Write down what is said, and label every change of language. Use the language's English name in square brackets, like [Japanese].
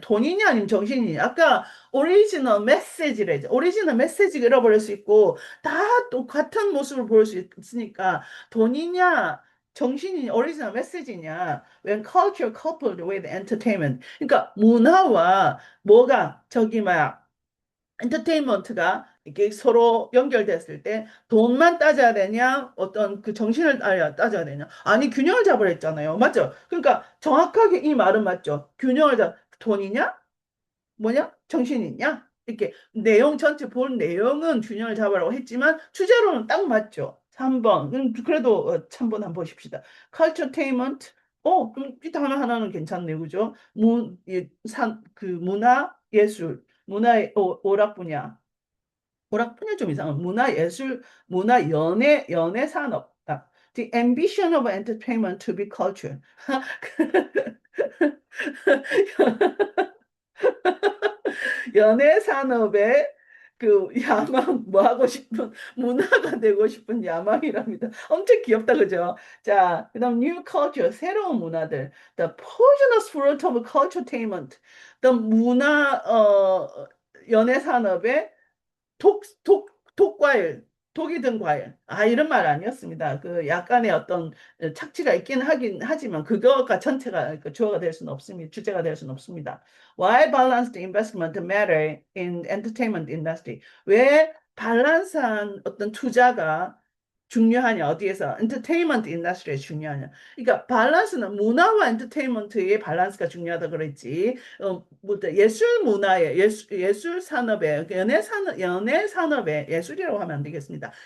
[Korean] 돈이냐 아니면 정신이냐? 아까 오리지널 메시지래. 오리지널 메시지가 잃어버릴 수 있고 다 똑같은 모습을 보일 수 있으니까 돈이냐? 정신이냐? 오리지널 메시지냐? [English] When culture coupled with entertainment. [Korean] 그러니까 문화와 뭐가 저기 막 엔터테인먼트가 이게 서로 연결됐을 때 돈만 따져야 되냐 어떤 그 정신을 따져야 되냐 아니 균형을 잡으라 했잖아요 맞죠 그러니까 정확하게 이 말은 맞죠 균형을 잡 돈이냐 뭐냐 정신이냐 이렇게 내용 전체 본 내용은 균형을 잡으라고 했지만 주제로는 딱 맞죠 3번 그래도 3번 한번 보십시다 culturetainment 그럼 이따 하나는 괜찮네요 그죠 문화 예술 문화의 오락 분야. 오락 분야 좀 이상한 문화 예술, 문화 연예 산업. [English] The ambition of entertainment to be culture. [Korean] 연예 산업의 그 야망 뭐 하고 싶은 문화가 되고 싶은 야망이랍니다. 엄청 귀엽다 그죠? 자, 그다음 [English] new culture [Korean] 새로운 문화들. [English] The poisonous fruit of culturetainment. [Korean] The 문화 연애 산업의 독과일, 독이 든 과일. 아, 이런 말 아니었습니다. 그 약간의 어떤 착취가 있긴 하긴 하지만 그거가 전체가 그 주어가 될 수는 없습니다. 주제가 될 수는 없습니다. [English] Why balanced investment matter in entertainment industry? [Korean] 왜 밸런스한 어떤 투자가 중요하냐, 어디에서? 엔터테인먼트 인더스트리에 중요하냐. 그러니까 밸런스는 문화와 엔터테인먼트의 밸런스가 중요하다 그랬지. 뭐 예술 문화의 예술 산업의 연애 산업의 예술이라고 하면 안 되겠습니다.